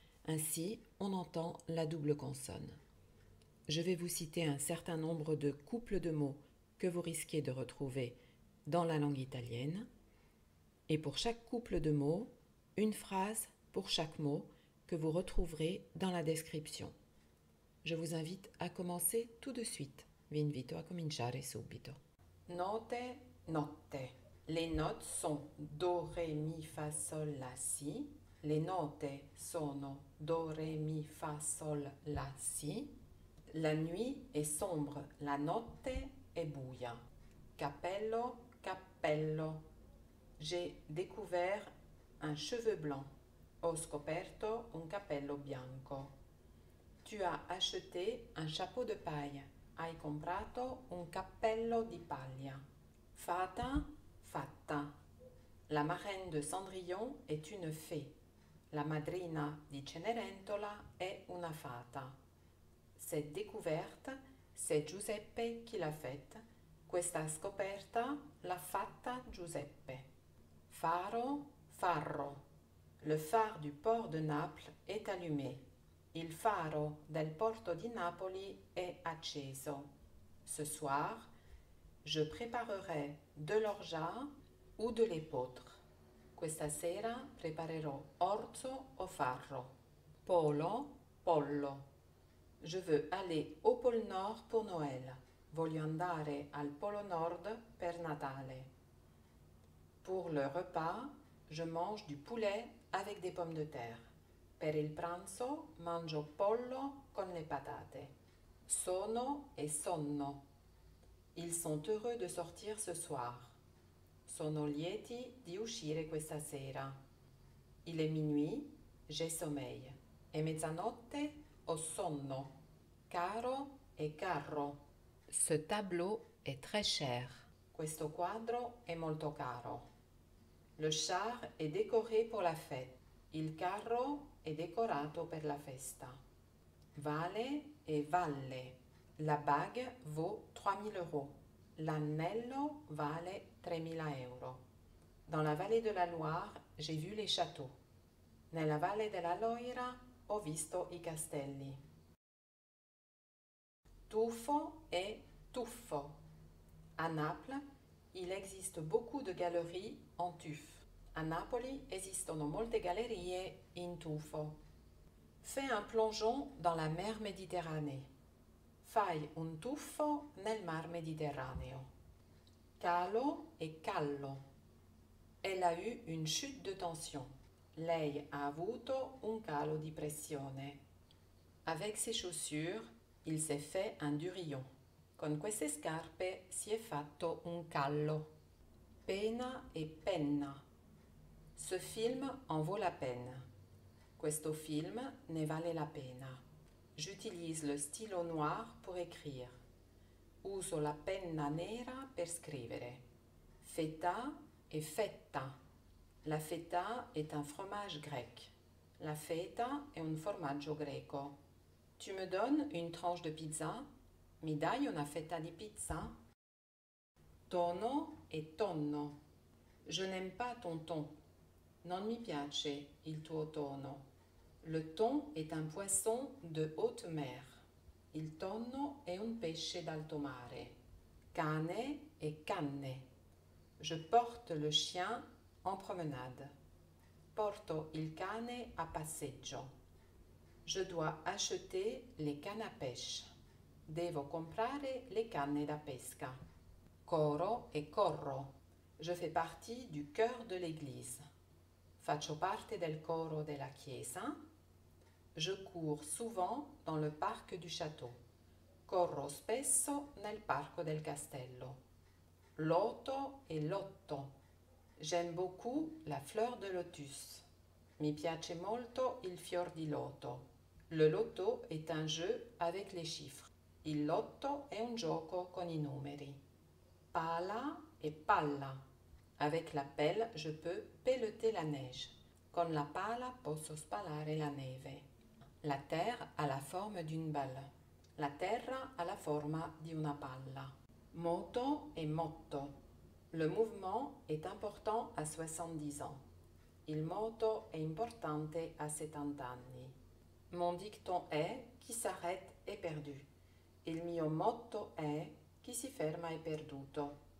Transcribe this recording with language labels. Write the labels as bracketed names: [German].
[French] Ainsi, on entend la double consonne. Je vais vous citer un certain nombre de couples de mots que vous risquez de retrouver dans la langue italienne. Et pour chaque couple de mots, une phrase pour chaque mot que vous retrouverez dans la description. Je vous invite à commencer tout de suite. [Italian] Vi invito a cominciare subito. Note, notte. [French] Les notes sont Do, Ré, Mi, Fa, Sol, La, Si. [Italian] Les note sono Do, Ré, Mi, Fa, Sol, La, Si. [French] La nuit est sombre, [Italian] la notte è buia. Cappello, cappello. [French] J'ai découvert un cheveu blanc. [Italian] Ho scoperto un cappello bianco. [French] Tu as acheté un chapeau de paille. [Italian] Hai comprato un cappello di paglia. Fata, fatta. [French] La marraine de Cendrillon est une fée. [Italian] La madrina di Cenerentola è una fata. [French] Cette découverte, c'est Giuseppe qui l'a faite. [Italian] Questa scoperta l'ha fatta Giuseppe. Faro, farro. [French] Le phare du port de Naples est allumé. [Italian] Il faro del porto di Napoli è acceso. [French] Ce soir, je préparerai de l'orgeat ou de l'épeautre. [Italian] Questa sera preparerò orzo o farro. Polo, pollo. [French] Je veux aller au pôle Nord pour Noël. [Italian] Voglio andare al Polo Nord per Natale. [French] Pour le repas, je mange du poulet avec des pommes de terre. [Italian] Per il pranzo mangio pollo con le patate. Sono e sonno. [French] Ils sont heureux de sortir ce soir. [Italian] Sono lieti di uscire questa sera. [French] Il est minuit, j'ai sommeil. [Italian] È mezzanotte, ho sonno. Caro e carro. [French] Ce tableau est très cher. [Italian] Questo quadro è molto caro. [French] Le char est décoré pour la fête. [Italian] Il carro è decorato per la festa. Vale e valle. [French] La bague vaut 3000 euros. [Italian] L'anello vale 3000 euro. [French] Dans la vallée de la Loire, j'ai vu les châteaux. [Italian] Nella valle della Loira ho visto i castelli. Tuffo et tuffo. [French] À Naples, il existe beaucoup de galeries en tuffe. [Italian] A Napoli esistono molte gallerie in tuffo. [French] Fais un plongeon dans la mer Méditerranée. [Italian] Fai un tuffo nel mar Mediterraneo. Calo e callo. [French] Elle a eu une chute de tension. [Italian] Lei ha avuto un calo di pressione. [French] Avec ses chaussures, il s'est fait un durillon. [Italian] Con queste scarpe si è fatto un callo. Pena e penna. [French] Ce film en vaut la peine. [Italian] Questo film ne vale la pena. [French] J'utilise le stylo noir pour écrire. [Italian] Uso la penna nera per scrivere. Feta e fetta. [French] La feta est un fromage grec. [Italian] La feta è un formaggio greco. [French] Tu me donnes une tranche de pizza? [Italian] Mi dai una fetta di pizza? Tono e tonno. [French] Je n'aime pas ton ton. [Italian] Non mi piace il tuo tono. [French] Le thon est un poisson de haute mer. [Italian] Il tonno è un pesce d'alto mare. Cane e canne. [French] Je porte le chien en promenade. [Italian] Porto il cane a passeggio. [French] Je dois acheter les cannes à pêche. [Italian] Devo comprare le canne da pesca. Coro e corro. [French] Je fais partie du chœur de l'église. [Italian] Faccio parte del coro della chiesa. [French] Je cours souvent dans le parc du château. [Italian] Corro spesso nel parco del castello. Loto e lotto. [French] J'aime beaucoup la fleur de lotus. [Italian] Mi piace molto il fior di loto. [French] Le loto est un jeu avec les chiffres. [Italian] Il lotto è un gioco con i numeri. Pala et palla. [French] Avec la pelle, je peux pelleter la neige. [Italian] Con la pala posso spalare la neve. [French] La terre a la forme d'une balle. [Italian] La terra a la forma di una palla. [French] Moto et motto. Le mouvement est important à 70 ans. [Italian] Il moto è importante à 70 anni. [French] Mon dicton [Italian] è chi s'arrête è perdu. Il mio motto è chi si ferma è perduto.